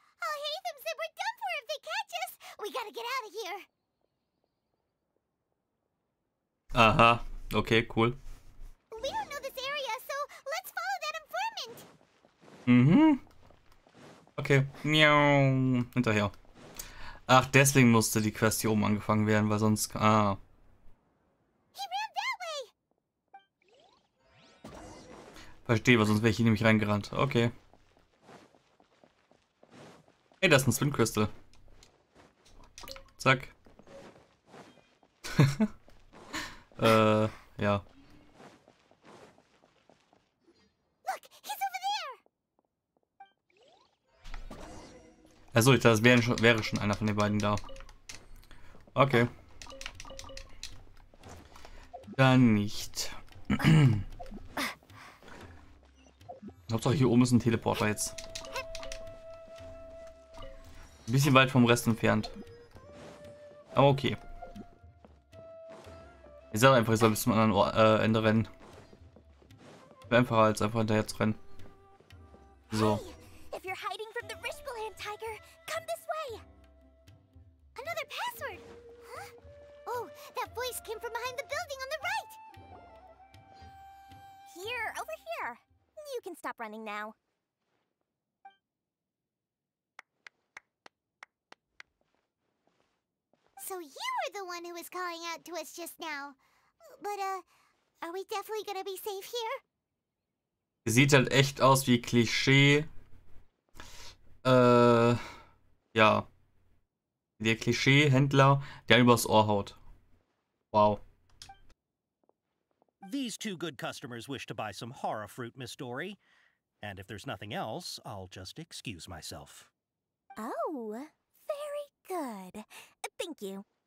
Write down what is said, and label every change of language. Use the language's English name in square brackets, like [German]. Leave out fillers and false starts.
[English] Oh, Hatham said we're done for if they catch us. We gotta get out of here. [German] Aha, okay, cool. [English] We don't know this area, so let's follow that informant. [German] Mhm. Okay, miau, hinterher. Ach, deswegen musste die Quest hier oben angefangen werden, weil sonst... Ah. [English] He ran that way. [German] Verstehe, weil sonst wäre ich hier nämlich reingerannt. Okay. Hey, das ist ein Spin Crystal. Zack. Ja. [English] Look, he's over there. [German] Also, das wäre schon einer von den beiden da. Okay. Dann nicht. Hauptsache hier oben ist ein Teleporter jetzt. Ein bisschen weit vom Rest entfernt. Aber okay. Ich sage einfach, ich soll bis zum anderen Ende rennen. Wäre einfacher als einfach hinterher zu rennen. So. [English] Hey, if you're hiding from the Rishbaland tiger, come this way. Another password. Huh? Oh, that voice came from behind the building on the right. Here, over here. You can stop running now. So you were the one who was calling out to us just now. But, are we definitely gonna be safe here? [German] Sieht halt echt aus wie Klischee. Ja. Der Klischee-Händler, der übers Ohr haut. Wow. [English] These two good customers wish to buy some horror fruit, Miss Dory. And if there's nothing else, I'll just excuse myself. Oh, very good. Thank you.